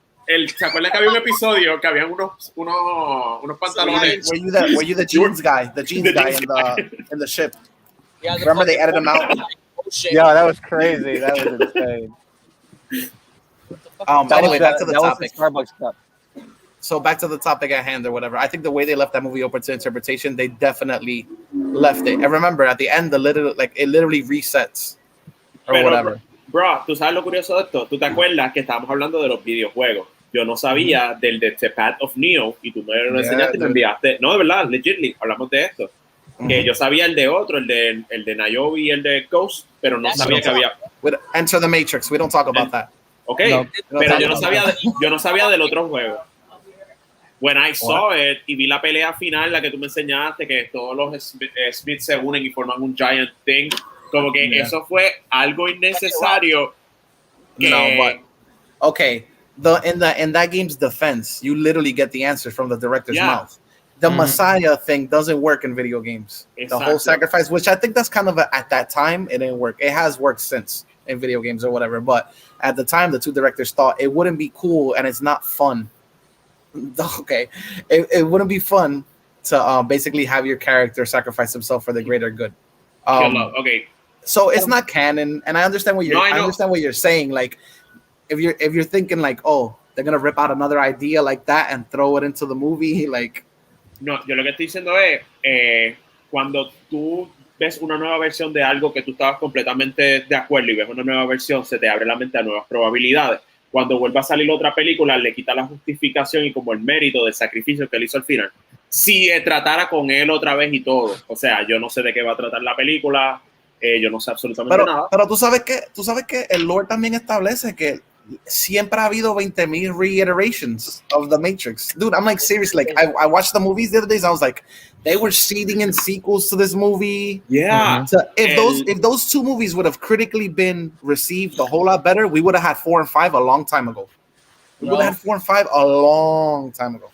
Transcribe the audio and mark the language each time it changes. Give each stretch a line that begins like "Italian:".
Spanish: ¿Se acuerdan que había un episodio que habían unos pantalones?
English: Were you the jeans guy? The jeans guy in the ship. Yeah, the Remember they fucking- edited him out? Oh, shit. Yeah, that was crazy. That was insane. Anyway, back to the topic. Was the Starbucks cup. So back to the topic at hand or whatever. I think the way they left that movie open to interpretation, they definitely left it. And remember, at the end, it literally resets or
Spanish: Pero,
English: whatever.
Spanish: Bro, tú sabes lo curioso de esto. ¿Tú te acuerdas que estábamos hablando de los videojuegos? Yo no sabía del de The Path of Neo y tú me lo enseñaste y me enviaste. No, de verdad, legitly, hablamos de esto. Que yo sabía el de otro, el de Niobe y el de Ghost, pero no sabía que había.
English: Enter the Matrix. We don't talk about that. Ok,
Spanish: No, pero yo no sabía del otro juego.
English: When I saw it
Spanish: y vi la pelea final, la que tú me enseñaste, que todos los Smiths se unen y forman un
English: giant thing,
Spanish: como que eso fue algo innecesario.
English: No, but okay. In that game's defense, you literally get the answer from the director's mouth. The Messiah thing doesn't work in video games. The whole sacrifice, which I think that's kind of at that time, it didn't work. It has worked since in video games or whatever, but at the time, the two directors thought it wouldn't be cool and it's not fun. Okay, it wouldn't be fun to basically have your character sacrifice himself for the greater good. Okay, so it's not canon, and I understand what you're. I understand what you're saying. Like, if you're thinking like, oh, they're gonna rip out another idea like that and throw it into the movie, like.
Spanish: No, yo lo que estoy diciendo es cuando tú ves una nueva versión de algo que tú estabas completamente de acuerdo y ves una nueva versión, se te abre la mente a nuevas probabilidades. Cuando vuelva a salir otra película, le quita la justificación y como el mérito del sacrificio que él hizo al final. Si tratara con él otra vez y todo. O sea, yo no sé de qué va a tratar la película, yo no sé absolutamente nada. Pero tú sabes que el lore también establece que siempre ha habido 20,000
English: reiterations of the Matrix. Dude, I'm like, seriously, like, I watched the movies the other days, I was like, they were seeding in sequels to this movie. Yeah. So if those two movies would have critically been received a whole lot better, we would have had 4 and 5 a long time ago. We would have had 4 and 5 a long time ago.